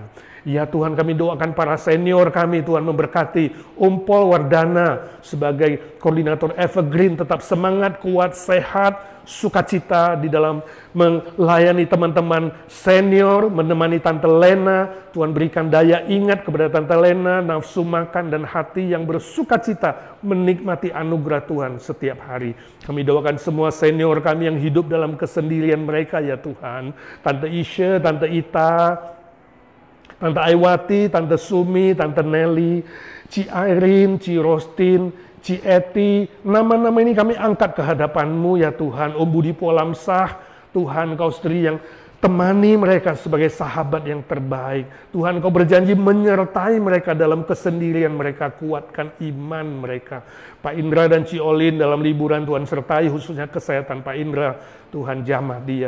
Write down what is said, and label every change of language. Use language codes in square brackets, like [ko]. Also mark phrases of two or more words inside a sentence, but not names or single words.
[id] Ya Tuhan, kami doakan para senior kami, Tuhan memberkati Umpol Wardana sebagai koordinator Evergreen, tetap semangat, kuat, sehat, sukacita di dalam melayani teman-teman senior, menemani Tante Lena. Tuhan berikan daya ingat kepada Tante Lena, nafsu makan dan hati yang bersukacita menikmati anugerah Tuhan setiap hari. Kami doakan semua senior kami yang hidup dalam kesendirian mereka ya Tuhan. Tante Isha, Tante Ita, Tante Aiwati, Tante Sumi, Tante Nelly, Ci Irene, Ci Rostin, Ci Eti, nama-nama ini kami angkat ke hadapan-Mu ya Tuhan. Om Budi Polamsah, Tuhan Kau sendiri yang temani mereka sebagai sahabat yang terbaik. Tuhan Kau berjanji menyertai mereka dalam kesendirian mereka, kuatkan iman mereka. Pak Indra dan Ci Olin dalam liburan Tuhan sertai, khususnya kesehatan Pak Indra, Tuhan jamah dia.